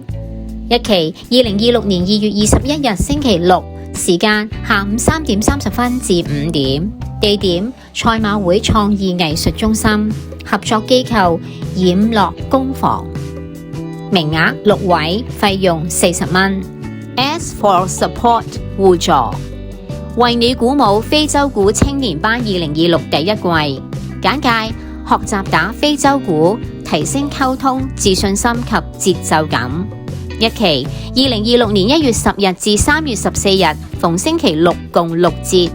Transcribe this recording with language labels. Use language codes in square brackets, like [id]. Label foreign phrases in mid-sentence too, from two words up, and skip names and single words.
[yue] 日期2026年2月21日星期六。時間下午3點30分至5點。地點賽馬會創意藝術中心。合作機構染樂工房。名額6位，費用40 蚊。S for Support 互助，為你鼓舞非洲鼓青年班2026第一季。簡介：學習打非洲鼓，提升溝通、自信心及節奏感。日期2026年1月10日至3月14日，逢星期六，共6節。